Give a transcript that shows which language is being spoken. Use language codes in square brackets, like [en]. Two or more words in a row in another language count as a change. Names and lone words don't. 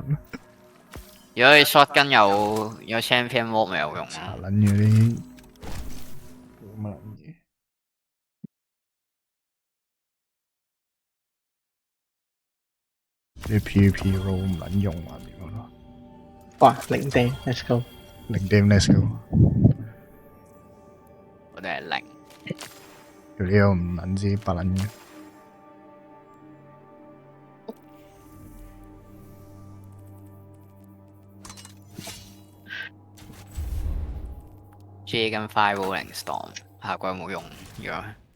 [yue] 如果你 shotgun 有 [en] champion mode [yue] 咪有用查咯。撚嘅啲乜撚嘢？啲 [en] PVP roll [yue] 唔撚用啊點啊？哇，零釘 ， [en] let's go。零 damn let's go， [yue] 我哋係零，佢呢個唔撚知白撚嘅。 J 跟 Five Rolling Storm，下季有冇用？如果